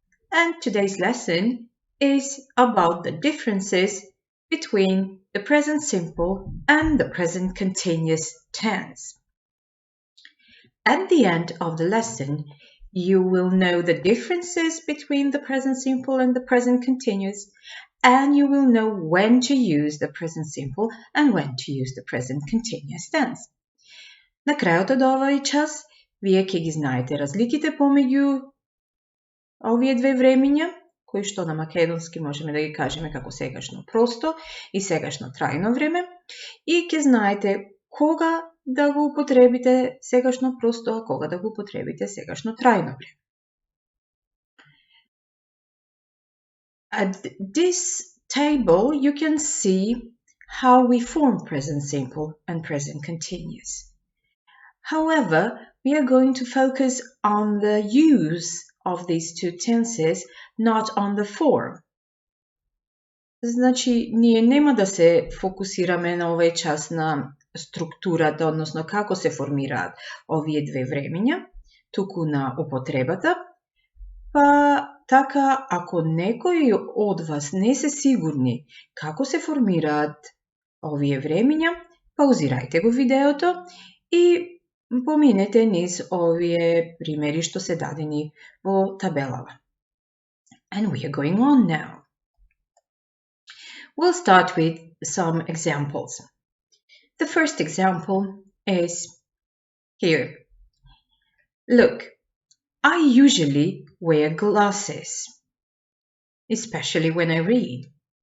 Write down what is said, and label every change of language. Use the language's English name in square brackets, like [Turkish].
[English] And today's lesson is about the differences between the present simple and the present continuous tense. At the end of the lesson, you will know the differences between the present simple and the present continuous, and you will know when to use the present simple and when to use the present continuous tense. [Macedonian] На крајот од овој час, вие ќе ги знаете разликите помеѓу овие две времиња, кои што на македонски можеме да ги кажеме како сегашно просто и сегашно трајно време, и ќе знаете кога да го употребите сегашно просто, а кога да го употребите сегашно трајно време. [English] At this table, you can see how we form present simple and present continuous. However, we are going to focus on the use of these two tenses, not on the form. [Macedonian] Значи, ние нема да се фокусираме на овој час на структурата, односно како се формираат овие две времиња, туку на употребата, па така, ако некој од вас не се сигурни како се формираат овие времиња, паузирајте го видеото и поминете низ овие примери што се дадени во табелава. [English] And we are going on now. We'll start with some examples. The first example is here. Look, I usually wear glasses, especially when I read.